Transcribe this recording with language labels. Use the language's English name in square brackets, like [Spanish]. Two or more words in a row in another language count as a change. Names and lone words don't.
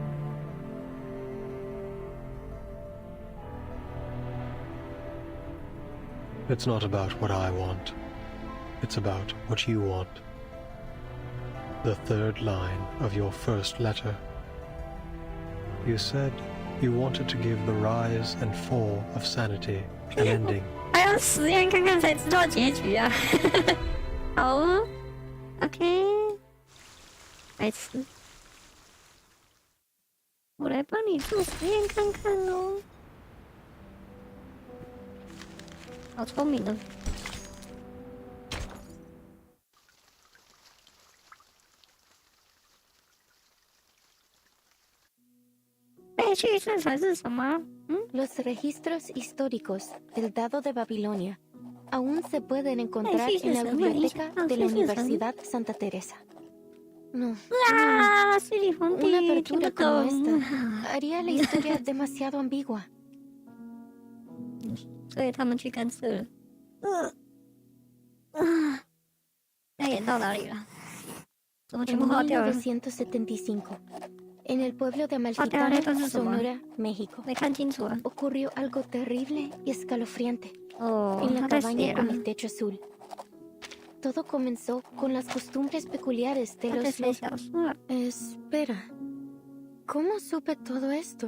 [English] It's not about what I want. It's about what you want. The third line of your first letter You said you wanted to give the rise and fall of sanity an ending. [Chinese] 还要实验看看才知道结局啊！好哦 ，OK， 白痴，我来帮你做实验看看哦。好聪明哦！背去这才是什么 [Spanish] ？Los registros históricos del dado de Babilonia aún se pueden encontrar en la biblioteca de la Universidad Santa Teresa. No, una apertura como esta haría la historia demasiado ambigua. [Chinese] 所以他们去干涉了。那演到哪里了？怎么全部划掉了？ [Spanish] 1975, en el pueblo de Amalfitano, Sonora, México, ocurrió algo terrible y escalofriante en la cabaña con el techo azul. Todo comenzó con las costumbres peculiares de los... Espera, ¿cómo supe todo esto?